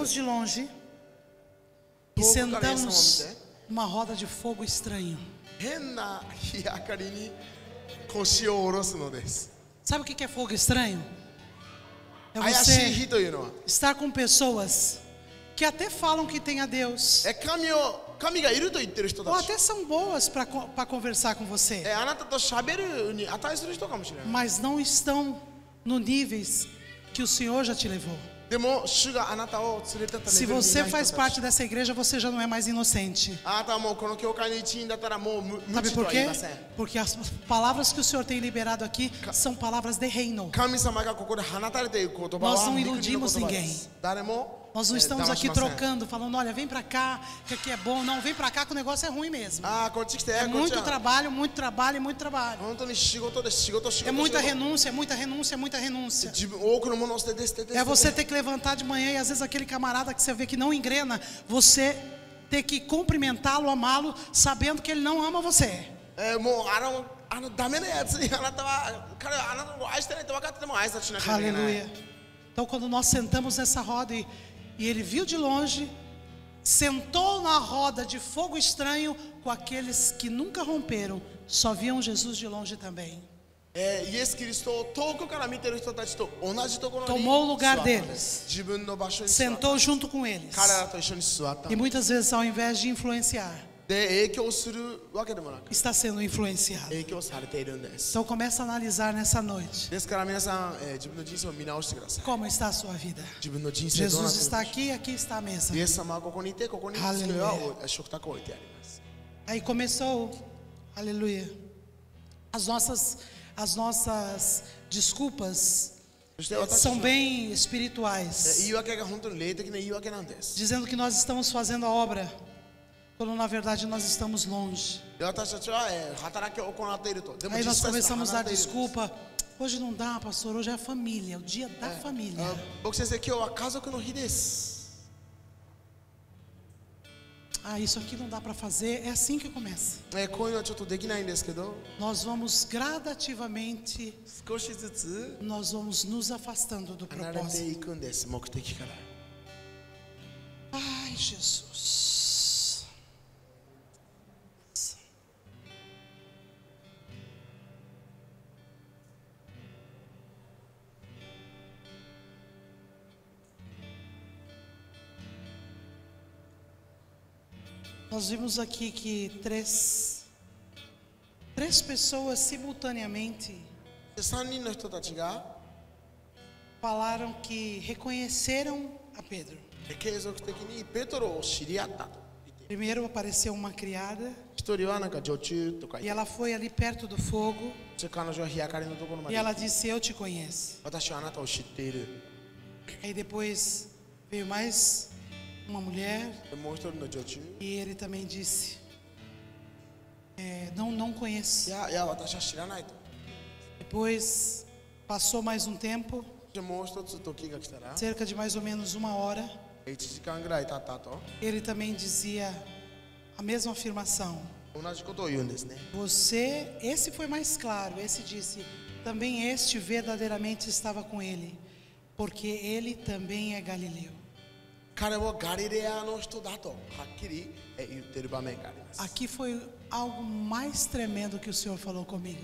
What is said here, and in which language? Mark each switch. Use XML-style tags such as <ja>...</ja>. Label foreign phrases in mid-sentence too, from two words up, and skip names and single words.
<pt>Seguimos de longe e sentamos numa roda de fogo estranho.</pt> <ja>変な日明かりに腰を下ろすのです。</ja> <pt>Sabe o que é fogo estranho? É</pt> <ja>怪しい</ja> <pt>você</pt> <ja>日というのは</ja> <pt>estar com pessoas que até falam que tem a Deus,</pt> <ja>神がいると言ってる人</ja> <pt>ou</pt> <ja>たち。</ja> <pt>até são boas para conversar com você,</pt> <ja>あなたと喋るに値する人かもしれない。</ja> <pt>mas não estão no níveis que o Senhor já te levou.</pt> <ja>でも主があなたを連れてったレ</ja> <pt>Se</pt> <ja>ベルにい</ja> <pt>você</pt> <ja>ない人</ja> <pt>faz</pt> <ja>た</ja> <pt>parte</pt> <ja>ち。</ja> <pt>dessa igreja, você já não é mais inocente.</pt> <ja>あなたはもうこの教会の一員だったらもう無</ja> <pt>Sabe</pt> <ja>知と</ja> <pt>por</pt> <ja>は言い</ja> <pt>quê?</pt> <ja>ません。</ja> <pt>Porque as palavras que o Senhor tem liberado aqui são palavras de reino.</pt> <ja>神様がここで放たれている言葉</ja> <pt>Nós</pt> <ja>は</ja> <pt>não</pt> <ja>御国の言葉</ja> <pt>iludimos</pt> <ja>で</ja> <pt>ninguém.</pt> <ja>す。誰も</ja> <pt>Nós não estamos</pt> <ja>騙し</ja> <pt>aqui</pt> <ja>ません。</ja> <pt>trocando, falando, olha, vem pra cá, que aqui é bom. Não, vem pra cá que o negócio é ruim mesmo.</pt> <ja>こっち来て、</ja> <pt>É</pt> <ja>こっち</ja> <pt>muito</pt> <ja>は</ja> <pt>trabalho, muito trabalho e muito trabalho.</pt> <ja>本当に仕事で仕事仕</ja> <pt>É</pt> <ja>事</ja> <pt>muita</pt> <ja>仕事</ja> <pt>renúncia, muita renúncia, muita renúncia.</pt> <ja>自分多くのものを捨てて捨てて</ja> <pt>É</pt> <ja>捨</ja> <pt>você</pt> <ja>てて</ja> <pt>ter que levantar de manhã e às vezes aquele camarada que você vê que não engrena, você ter que cumprimentá-lo, amá-lo, sabendo que ele não ama você.</pt> <ja>もうダメなやつにあなたは彼はあなたのことを愛してないと分かってても挨拶しなきゃいけない。</ja> <pt>Aleluia. Então quando nós sentamos nessa roda e ele viu de longe, sentou na roda de fogo estranho com aqueles que nunca romperam, só viam Jesus de longe também.</pt> <ja>イエス・キリストを遠くから見てる人たちと同じところに</ja> <pt>Tomou o</pt> <ja>座</ja> <pt>lugar</pt> <ja>ったんで</ja> <pt>deles.</pt> <ja>す。自分の場所に座った。</ja> <pt>Sentou junto com eles.</pt> <ja>彼らと一緒に座った。</ja> <pt>E muitas vezes, ao invés de influenciar,</pt> <ja>で影響するわけでもなく</ja> <pt>está sendo influenciado.</pt> <ja>影響されているんです。</ja> <pt>Então começa a analisar nessa noite.</pt> <ja>ですから皆さん、自分の人生を見直してください。</ja> <pt>Como está a sua vida?</pt> <ja>自分の人生どうなっ</ja> <pt>Jesus</pt> <ja>ている</ja> <pt>está aqui e aqui está a mesa.</pt> <ja>イエス様はここにいてここに机は食卓を置いてあります。</ja> <pt>Aí começou, aleluia, as nossas desculpas</pt> <ja>そして私たち</ja> <pt>são</pt> <ja>の</ja> <pt>bem espirituais,</pt> <ja>言い訳が本当に霊的な言い訳なんです。</ja> <pt>dizendo que nós estamos fazendo a obra, quando na verdade nós estamos longe.</pt> <ja>で私たちは働きを行っていると。でも</ja> <pt>Aí</pt> <ja>実</ja> <pt>nós</pt> <ja>際</ja> <pt>começamos a</pt> <ja>離</ja> <pt>dar</pt> <ja>れているんです。</ja> <pt>desculpa. Hoje não dá, pastor, hoje é a família, o dia da família.</pt> <ja>僕先生、今日は家族の日です。</ja> <pt>Ah, isso aqui não dá para fazer. É assim que começa.</pt> <ja>こういうのはちょっとできないんですけど、</ja> <pt>Nós vamos gradativamente,</pt> <ja>少しずつ</ja> <pt>nós vamos nos afastando do</pt> <ja>離れて</ja> <pt>propósito.</pt> <ja>いくんです、目的から。</ja> <pt>Ai, Jesus. Nós vimos aqui que três pessoas simultaneamente</pt> <ja>で3人の人たちが</ja> <pt>falaram que reconheceram a Pedro.</pt> <ja>継続的にペトロを知り合ったと言っている。</ja> <pt>Primeiro apareceu uma criada</pt> <ja>一人はなんか女中とか</ja> <pt>e</pt> <ja>言って、</ja> <pt>ela foi ali perto do fogo</pt> <ja>彼女は日明かりのところま</ja> <pt>e</pt> <ja>で</ja> <pt>ela</pt> <ja>行って、</ja> <pt>disse: Eu te conheço.</pt> <ja>私はあなたを知っている。</ja> <pt>Aí depois veio mais uma mulher</pt> <ja>でもう一人の女中、</ja> <pt>e ele também disse: Não</pt> <ja>い</ja> <pt>conheço.</pt> <ja>や私は知らないと。</ja> <pt>Depois passou mais um tempo</pt> <ja>そしでもう一つ時が来たら</ja> <pt>cerca de mais ou menos 1 hora,</pt> <ja>1 時間ぐらい経った後</ja> <pt>ele também dizia a mesma afirmação.</pt> <ja>同じことを言うんですね</ja> <pt>Esse foi mais claro, esse disse, também este verdadeiramente estava com ele, porque ele também é Galileu.</pt> <ja>彼もガリレアの人だとはっきり言っている場面があります</ja> <pt>Aqui foi algo mais tremendo que o Senhor falou comigo.</pt>